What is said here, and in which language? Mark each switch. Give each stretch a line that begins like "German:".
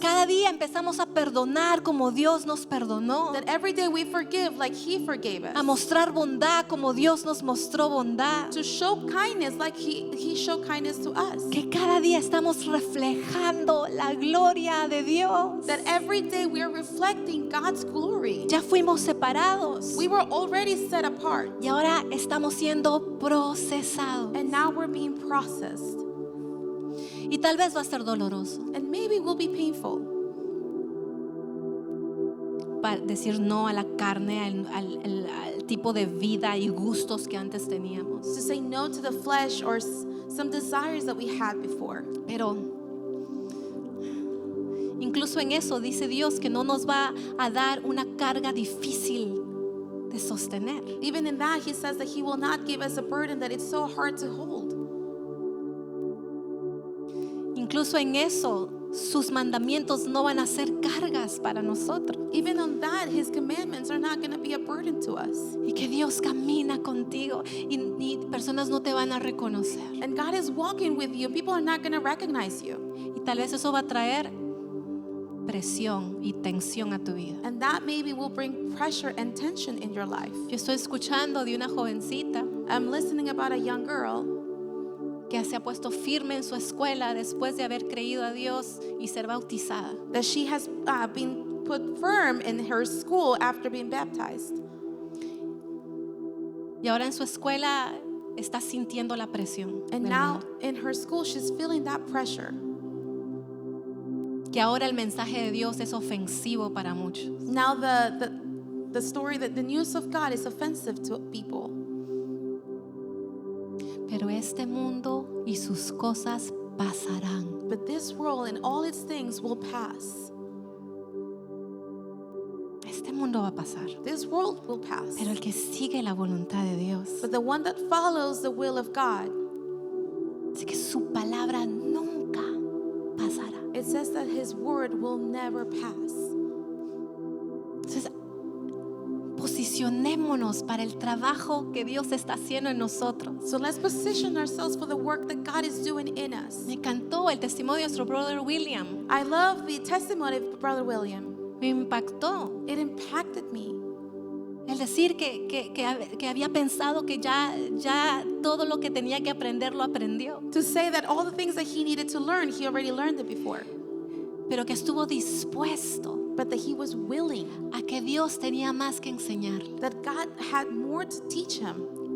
Spanish: Cada día empezamos a perdonar como Dios nos perdonó.
English: That every day we forgive like He forgave
Spanish: A
English: us.
Spanish: mostrar bondad como Dios nos mostró bondad.
English: To show kindness like He showed kindness to us.
Spanish: Que cada día estamos reflejando la gloria de Dios.
English: That every day we are reflecting God's glory.
Spanish: Ya fuimos separados
English: We were already set apart,
Spanish: y ahora estamos siendo procesados.
English: and now we're being processed.
Spanish: Y tal vez va a ser doloroso,
English: And maybe it will be painful,
Spanish: decir no a la carne, al tipo de vida y gustos que antes teníamos.
English: To say no to the flesh or some desires that we had before.
Spanish: Pero incluso en eso dice Dios que no nos va a dar una carga difícil de sostener.
English: Even in that, he says that he will not give us a burden that it's so hard to hold.
Spanish: Incluso en eso, sus mandamientos no van a ser cargas para nosotros.
English: Even on that, his commandments are not going to be a burden to us.
Spanish: Y que Dios camina contigo y personas no te van a reconocer.
English: And God is walking with you. People are not going to recognize you.
Spanish: Y tal vez eso va a traer presión y tensión a tu vida.
English: And that maybe will bring pressure and tension in your life.
Spanish: Yo estoy escuchando de una jovencita
English: I'm listening about a young girl
Spanish: que se ha puesto firme en su escuela después de haber creído a Dios y ser bautizada.
English: that she has been put firm in her school after being baptized.
Spanish: Y ahora en su escuela está sintiendo la presión.
English: And
Spanish: del
English: now
Spanish: mundo.
English: in her school, she's feeling that pressure.
Spanish: Que ahora el mensaje de Dios es ofensivo para muchos.
English: Now the story that the news of God is offensive to people.
Spanish: Pero este mundo y sus cosas pasarán.
English: But this world and all its things will pass.
Spanish: Este mundo va a pasar.
English: This world will pass.
Spanish: Pero el que sigue la voluntad de Dios,
English: But the one that follows the will of God,
Spanish: dice que su palabra nunca pasará.
English: it says that his word will never pass.
Spanish: Entonces, posicionémonos para el trabajo que Dios está haciendo en nosotros.
English: So let's position ourselves for the work that God is doing in us.
Spanish: Me encantó el testimonio de nuestro brother William.
English: I love the testimony of Brother William.
Spanish: Me impactó
English: It impacted me.
Spanish: el decir que había pensado que ya todo lo que tenía que aprender lo aprendió,
English: To say that all the things that he needed to learn, he already learned it before.
Spanish: pero que estuvo dispuesto
English: But that he was willing,
Spanish: a que Dios tenía más que enseñarle.
English: that God had more to teach him.